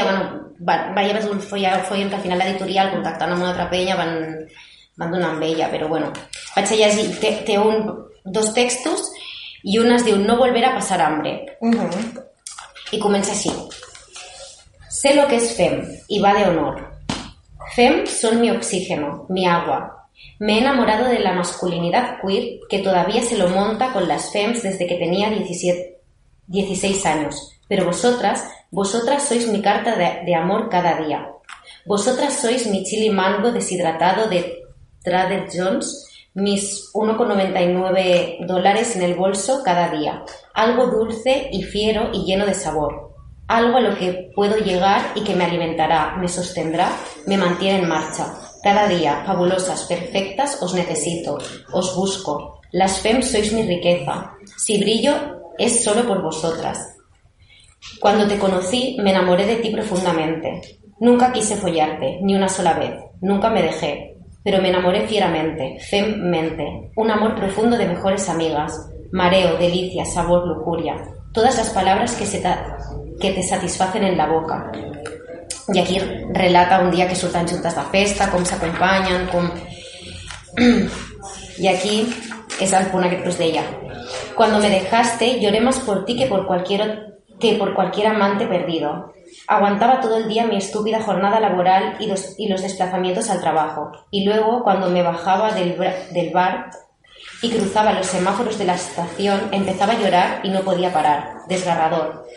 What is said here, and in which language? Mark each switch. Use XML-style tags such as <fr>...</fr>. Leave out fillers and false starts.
<ca>Bueno, va haver un foll en què al final l'editorial, contactant amb una altra penya, van donar amb ella, però bueno, vaig a llegir. Té dos textos i un es diu No volver a passar hambre. I comença així: sé lo que es fem i va de honor.</ca> <es>Fem son mi oxígeno, mi agua. Me he enamorado de la masculinidad queer que todavía se lo monta con las fems desde que tenía 16 años. Pero vosotras sois mi carta de amor cada día. Vosotras sois mi chili mango deshidratado de Trader Joe's, mis $1.99 en el bolso cada día. Algo dulce y fiero y lleno de sabor. Algo a lo que puedo llegar y que me alimentará, me sostendrá, me mantiene en marcha. Cada día, fabulosas, perfectas, os necesito, os busco. Las femmes sois mi riqueza. Si brillo, es solo por vosotras. Cuando te conocí, me enamoré de ti profundamente. Nunca quise follarte, ni una sola vez. Nunca me dejé. Pero me enamoré fieramente, femmente. Un amor profundo de mejores amigas. Mareo, delicia, sabor, lujuria. Todas las palabras que te satisfacen en la boca.</es> <ca>I aquí relata un dia que surten juntes de festa, com s'acompanyen, com... I aquí és el punt que us deia.</ca> <es>Cuando me dejaste, lloré más por ti que por cualquier amante perdido. Aguantaba todo el día mi estúpida jornada laboral y los desplazamientos al trabajo. Y luego, cuando me bajaba del bar y cruzaba los semáforos de la estación, empezaba a llorar y no podía parar. Desgarrador.</es>